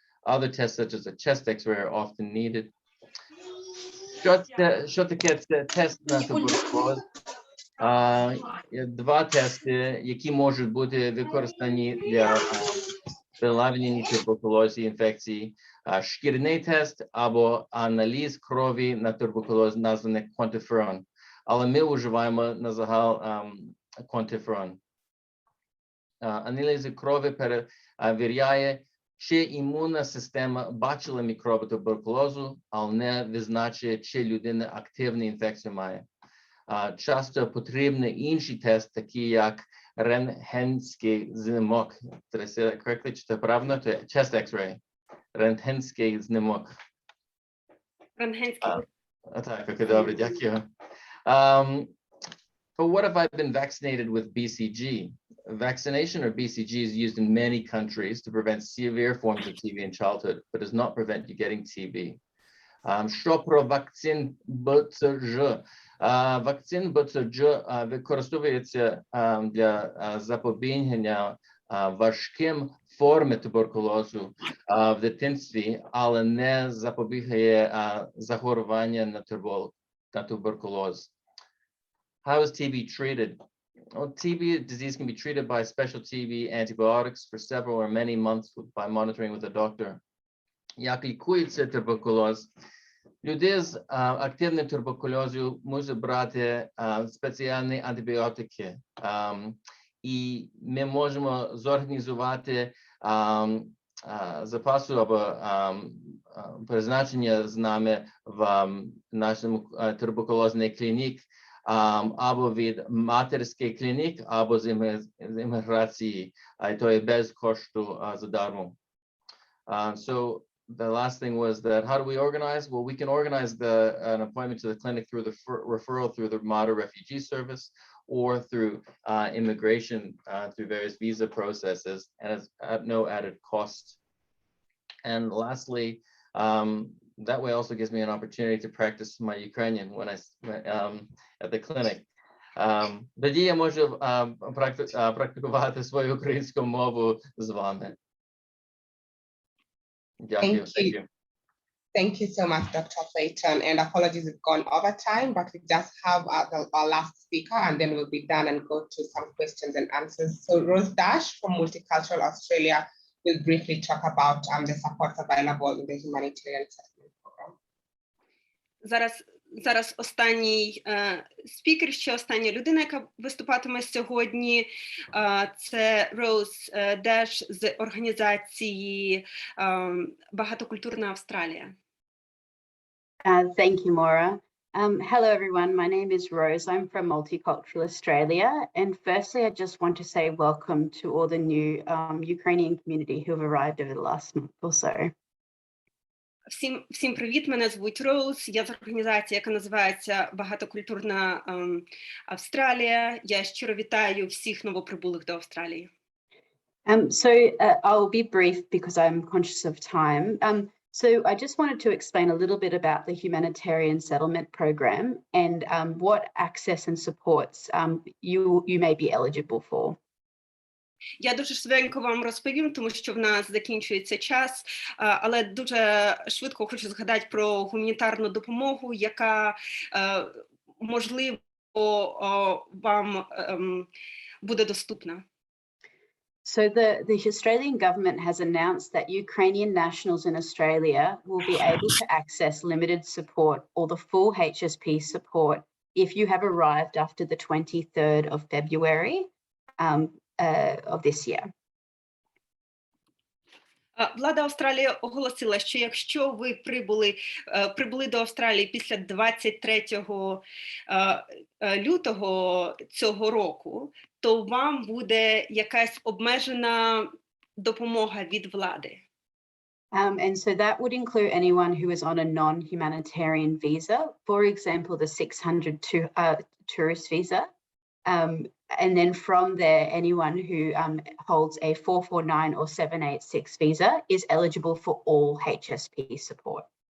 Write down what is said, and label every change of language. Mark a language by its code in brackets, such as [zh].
[en] Other tests, such as a chest X-ray, are often needed. [uk] Що таке тест на туберкульоз? Два тести, які можуть бути використані для виявлення туберкульозі інфекції. Шкірний тест або аналіз крові на туберкульоз, названий quantiferon. Але ми вживаємо на загал quantiferon. Аналіз крові перевіряє, чи імунна система бачила мікроби туберкульозу, але не визначує, чи людина активну інфекцію має. Часто потрібні інші тести, такі як рентгенський знімок. [en] Correctly, [uk] чи це правильно? Це chest X-ray. Рентгенський знімок. Рентгенський. Так, окей, добре, дякую. [en] But what if I've been vaccinated with BCG? Vaccination or BCG is used in many countries to prevent severe forms of TB in childhood, but does not prevent you getting TB. [uk] Що про вакцин БЦЖ? Вакцин БЦЖ використовується для запобігання важким формам туберкульозу в дитинстві, але не запобігає захворювання на туберкульоз. [en] How is TB treated? Well, TB disease can be treated by special TB antibiotics for several or many months by monitoring with a doctor. [uk] Як лікується туберкульоз? Люди з активним туберкульозом можуть брати спеціальні антибіотики. І ми можемо зорганізувати запасу або призначення з нами в нашому туберкульозній клінік, або від матерської клінік, або з імміграції, і то є без кошту задармо. [en] So the last thing was that how do we organize? Well, we can organize an appointment to the clinic through the referral through the Mater Refugee Service or through immigration through various visa processes, and it's at no added cost. And lastly, that way also gives me an opportunity to practice my Ukrainian when I at the clinic. [uk] Тоді я можу практикувати свою українську мову з вами. Дякую. [en] Thank you. Thank you so much, Dr. Clayton, and apologies we've gone over time, but we just have our last speaker and then we'll be done and go to some questions and answers. So Rose Dash from Multicultural Australia will briefly talk about the support available in the humanitarian settlement program. [uk] Зараз останній спікер, ще остання людина, яка виступатиме сьогодні, це Роуз Деш з організації Багатокультурна Австралія. [en] Thank you, Maura. Hello, everyone. My name is Rose. I'm from Multicultural Australia. And firstly, I just want to say welcome to all the new Ukrainian community who have arrived over the last month or so. [uk] Всім привіт, мене звуть Роуз, я з організації, яка називається Багатокультурна Австралія. Я щиро вітаю всіх новоприбулих до Австралії. [en] I'll be brief because I'm conscious of time. So I just wanted to explain a little bit about the humanitarian settlement program and what access and supports you may be eligible for. [uk] Я дуже швиденько вам розповім, тому що в нас закінчується час, але дуже швидко хочу згадати про гуманітарну допомогу, яка, можливо, вам буде доступна. [en] So the Australian government has announced that Ukrainian nationals in Australia will be able to access limited support or the full HSP support if you have arrived after the 23rd of February of this year. Влада Австралії оголосила, що якщо ви прибули до Австралії після 23 лютого цього року, то вам буде якась обмежена допомога від влади. And so that would include anyone who is on a non-humanitarian visa, for example, the 600 tourist visa. And then from there, anyone who holds a 449 or 786 visa is eligible for all HSP support.